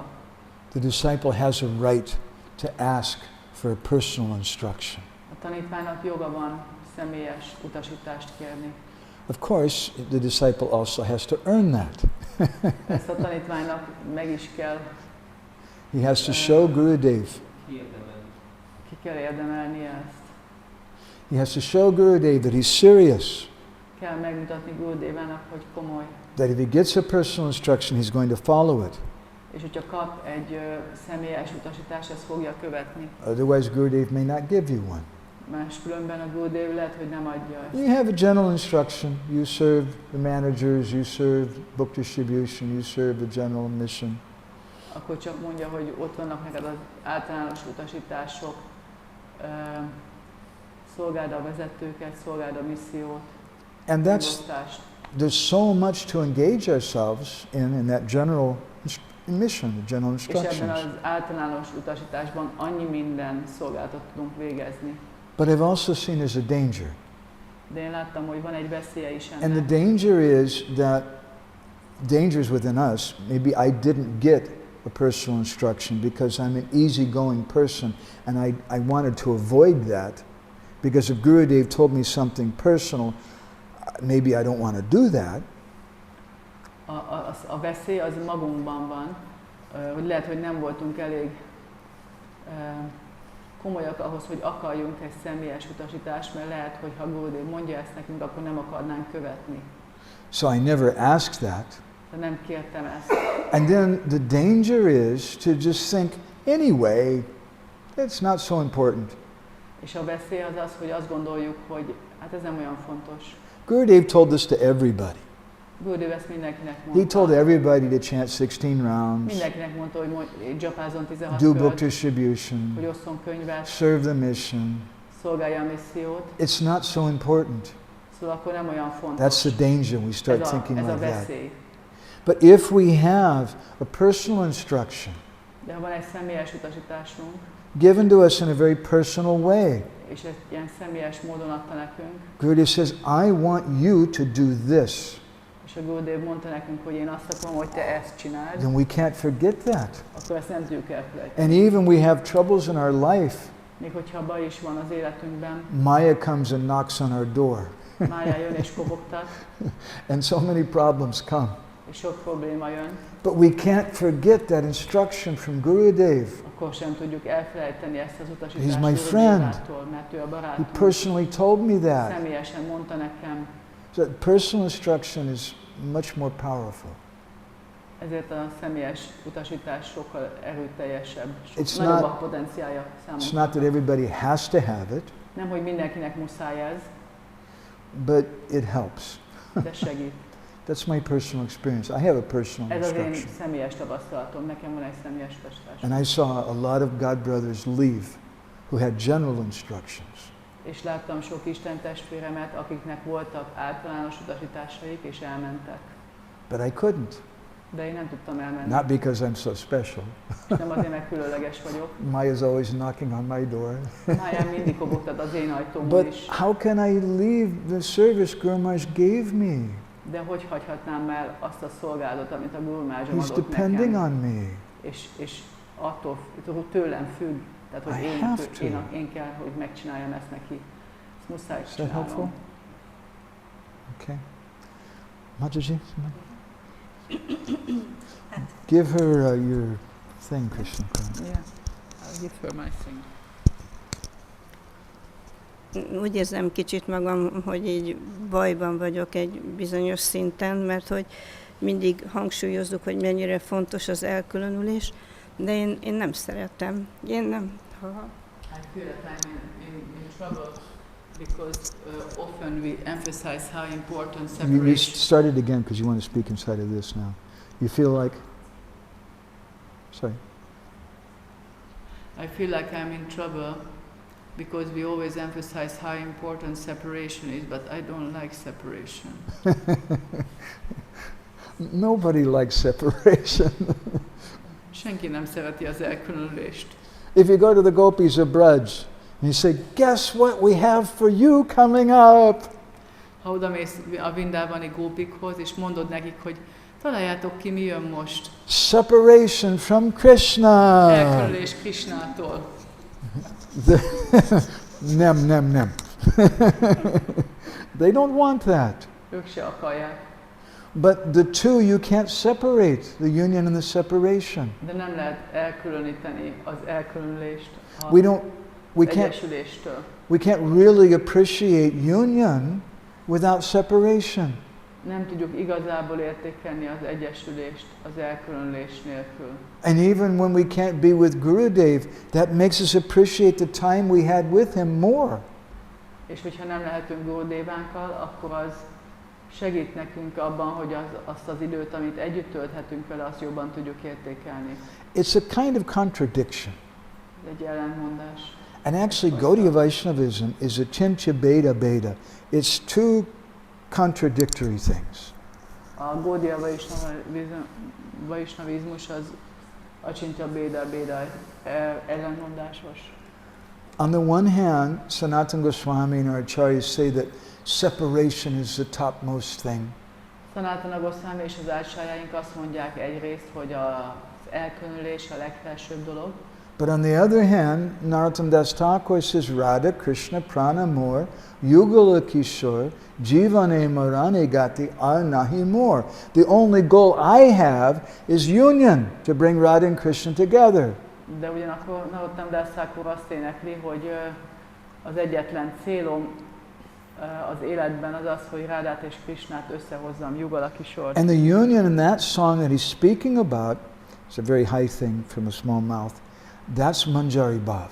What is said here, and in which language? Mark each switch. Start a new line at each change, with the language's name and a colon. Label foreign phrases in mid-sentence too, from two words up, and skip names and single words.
English: The disciple has a right to ask for a personal instruction.
Hungarian: A tanítványnak joga van személyes utasítást kérni.
English: Of course, the disciple also has to earn that.
Hungarian: Ezt a tanítványnak meg is kell,
English: He has to show Gurudev.
Hungarian: ki kell érdemelni ezt.
English: He has to show Gurudev that he's serious.
Hungarian: Kell megmutatni Gurudévának, hogy komoly.
English: That if he gets a personal instruction, he's going to follow it.
Hungarian: És hogyha kap egy személyes utasítást, ezt fogja követni.
English: Otherwise, Gurudev may not give you one.
Hungarian: Máskülönben a Gurudév lehet, hogy nem adja ezt.
English: You have a general instruction. You serve the managers, you serve book distribution, you serve the general mission.
Hungarian: Akkor csak mondja, hogy ott vannak neked az általános utasítások, szolgáld a vezetőket, szolgáld a missziót,
English: And there's so much to engage ourselves in that general mission, the general
Hungarian: És ebben
English: instructions.
Hungarian: az általános utasításban annyi minden szolgálatot tudunk végezni.
English: But I've also seen there's a danger.
Hungarian: De én láttam, hogy van egy veszélye is
English: And the
Hungarian: ennek.
English: danger is that dangers within us. Maybe I didn't get a personal instruction because I'm an easygoing person and I wanted to avoid that because if Gurudev told me something personal, maybe I don't want to do that.
Hungarian: A veszély az magunkban van, hogy lehet, hogy nem voltunk elég komolyak ahhoz, hogy akarjunk egy személyes utasítást, mert lehet, hogy ha Gurudev mondja ezt nekünk, akkor nem akarnánk követni.
English: So I never asked that.
Hungarian: De nem kértem ezt.
English: And then the danger is to just think, anyway, it's not so important.
Hungarian: És a veszély az az, hogy azt gondoljuk, hogy hát ez nem olyan fontos.
English: Gurudev told this to everybody.
Hungarian: Gurudev ezt mindenkinek
English: He
Hungarian: mondta.
English: told everybody to chant 16 rounds,
Hungarian: Mindenkinek mondta, hogy dzsapázzon 16
English: do book
Hungarian: kört,
English: distribution,
Hungarian: hogy osszon könyvet,
English: serve the mission.
Hungarian: szolgálja a missziót.
English: It's not so important.
Hungarian: Szóval akkor nem olyan fontos.
English: That's the danger. We start thinking
Hungarian: ez a
English: like that.
Hungarian: veszély.
English: But if we have a personal instruction
Hungarian: De ha van egy személyes utasításunk,
English: given to us in a very personal way,
Hungarian: és ezt ilyen személyes módon adta nekünk,
English: Gurudev says, I want you to do this.
Hungarian: és a Gurudev mondta nekünk, hogy én azt akarom, hogy te ezt csináld,
English: Then we can't forget that.
Hungarian: akkor ezt nem tudjuk elfelejteni.
English: And even we have troubles in our life.
Hungarian: Még hogyha baj is van az életünkben,
English: Maya comes and knocks on our door.
Hungarian: Mája jön és kopogtat,
English: And so many problems come.
Hungarian: és sok probléma jön,
English: But we can't forget that instruction from Gurudev.
Hungarian: akkor sem tudjuk elfelejteni ezt az
English: He's
Hungarian: utasítást
English: my friend.
Hungarian: Gurudévától, mert ő a
English: He
Hungarian: barátunk.
English: personally told me that.
Hungarian: Személyesen mondta nekem,
English: So personal instruction is much more powerful.
Hungarian: ezért a személyes utasítás sokkal erőteljesebb,
English: It's
Hungarian: nagyobb
English: not-
Hungarian: a potenciálja
English: It's
Hungarian: számunkra.
English: not that everybody has to have it,
Hungarian: Nem, hogy mindenkinek muszáj ez,
English: but it helps.
Hungarian: de segít.
English: That's my personal experience. I have a personal
Hungarian: Ez az én
English: instruction.
Hungarian: személyes tapasztalatom, nekem van egy személyes utasítás.
English: And I saw a lot of God brothers leave who had general instructions.
Hungarian: És láttam sok Isten testvéremet, akiknek voltak általános utasításaik, és elmentek.
English: But I couldn't.
Hungarian: De én nem tudtam elmenni.
English: Not because I'm so special.
Hungarian: És nem azért, mert különleges vagyok.
English: Maya's always knocking on my door.
Hungarian: Máján mindig kopogtat az én ajtómon
English: But
Hungarian: is.
English: how can I leave the service Guru Maharaj gave me?
Hungarian: De hogy hagyhatnám el azt a szolgálatot, amit a Guru Maharajom
English: He's
Hungarian: adott
English: depending
Hungarian: nekem?
English: on me.
Hungarian: És attól tőlem függ. Tehát, hogy én kell, hogy megcsináljam ezt neki. Ezt muszáj
English: Is that helpful?
Hungarian: csinálnom.
English: Okay. Mataji? Give her your thing, Krishna. Yeah, I'll give her my thing.
Hungarian: Úgy érzem kicsit magam, hogy így bajban vagyok egy bizonyos szinten, mert hogy mindig hangsúlyozzuk, hogy mennyire fontos az elkülönülés, de én nem szeretem. Én nem.
English: I feel that I'm in trouble because often we emphasize how important You separation. start it again because you want to speak inside of this now. You feel like... Sorry. I feel like I'm in trouble because we always emphasize how important separation is, but I don't like separation. Nobody likes separation.
Hungarian: Senki nem szereti az elkülönülést.
English: If you go to the gopis of Braj and you say, guess what we have for you coming up?
Hungarian: Ha odamész a Vrindávani gópikhoz, és mondod nekik, hogy találjátok ki, mi jön most.
English: Separation from Krishna.
Hungarian: Elkülönülés Krishnától. Nem.
English: They don't want that.
Hungarian: Ők se akarják.
English: But the two you can't separate, the union and the separation.
Hungarian: De nem lehet elkülöníteni az elkülönülést
English: We can't really appreciate union without separation.
Hungarian: Nem tudjuk igazából értékelni az egyesülést az elkülönülés nélkül.
English: And even when we can't be with Gurudev, that makes us appreciate the time we had with him more.
Hungarian: És hogyha nem lehetünk Gurudevánkkal, akkor az segít nekünk abban, hogy azt az időt, amit együtt tölthetünk vele, azt jobban tudjuk értékelni.
English: It's a kind of contradiction.
Hungarian: Ez egy ellentmondás.
English: And actually Gaudiya Vaishnavism is a Chincha Beda Beda. It's two contradictory things.
Hungarian: A Gaudiya Vaishnavizmus az a Chincha Beda Beda ellentmondásos.
English: On the one hand, Sanatana Goswami and our acharyas say that separation is the topmost thing.
Hungarian: Sanatana Goswami és az ácsárjáink azt mondják egyrészt, hogy az elkülönülés a legfelsőbb dolog.
English: But on the other hand, Narottam Das Thakur says
Bangla: রাধাকৃষ্ণ প্রাণ মোর যুগল কিশোর জীবনে মরণে গতি আর নাহি মোর.
English: The only goal I have is union, to bring Radha and Krishna together.
Hungarian: De ugyanakkor Narottam Das Thakur azt énekli, hogy az egyetlen célom az életben az az, hogy Rádát és Krishnát összehozzam,
Bangla: যুগল কিশোর.
English: And the union in that song that he's speaking about, it's a very high thing from a small mouth, that's Manjari Bhav.